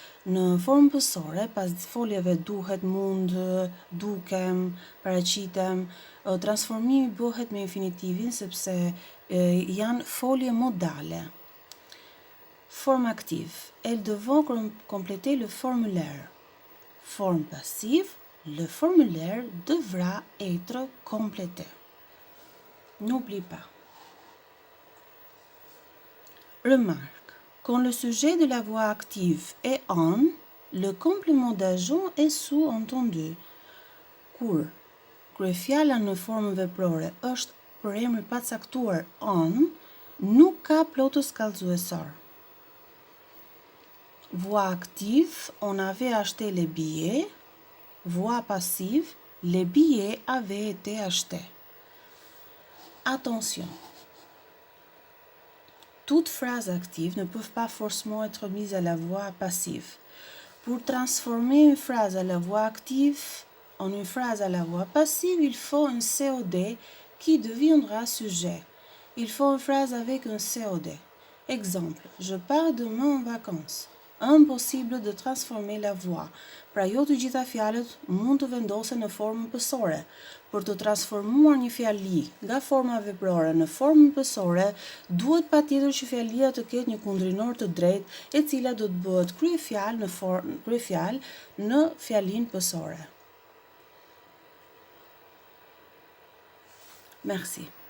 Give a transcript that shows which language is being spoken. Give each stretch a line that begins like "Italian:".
Albanian: Në formë pësore, pas foljeve duhet, mund, dukem, paraqitem, transformimi bëhet me infinitivin sepse janë folje modale.
French: Forme active. Elles devront compléter le formulaire. Forme passive. Le formulaire devra être complété. N'oublie pas. Remarque. Quand le sujet de la voix active est on, le complément d'ajout est sous-entendu. Kur kryefjala në formë veprore është për emër pacaktuar on, nuk ka plotës kallëzuesor. Voix active, on avait acheté les billets. Voix passive, les billets avaient été achetés. Attention. Toutes phrases actives ne peuvent pas forcément être mises à la voix passive. Pour transformer une phrase à la voix active en une phrase à la voix passive, il faut un COD qui deviendra sujet. Il faut une phrase avec un COD. Exemple, je pars demain en vacances. Impossible de transformer la voix.
Albanian: Pra jo të gjitha fjalët mund të vendosen në formën pësore. Për të transformuar një fjali nga forma veprore në formën pësore, duhet patjetër që fjalia të ketë një kundrinor të drejtë, e cila do të bëhet kryefjalë në fjalinë pësore.
French: Merci.